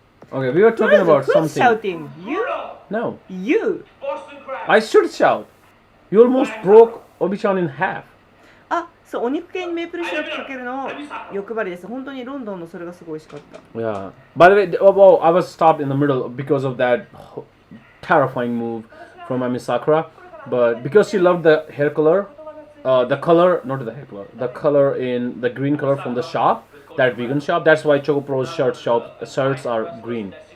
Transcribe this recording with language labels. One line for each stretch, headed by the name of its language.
English: Okay, we were talking about Who's something. shouting? You? No, You? I should shout. You almost broke Obi-chan in half.
Japanese: あ、そう、お肉系にメープルシロップかけるの欲張りです。本当にロンドンのそれがすごい美味しかった。
English: Yeah. By the way, well, I was stopped in the middle because of that terrifying move from Emi Sakura. But because she loved the hair color, the color, not the hair color, the color in the green color from the shop, that vegan shop, that's why ChocoPro's shirts are green.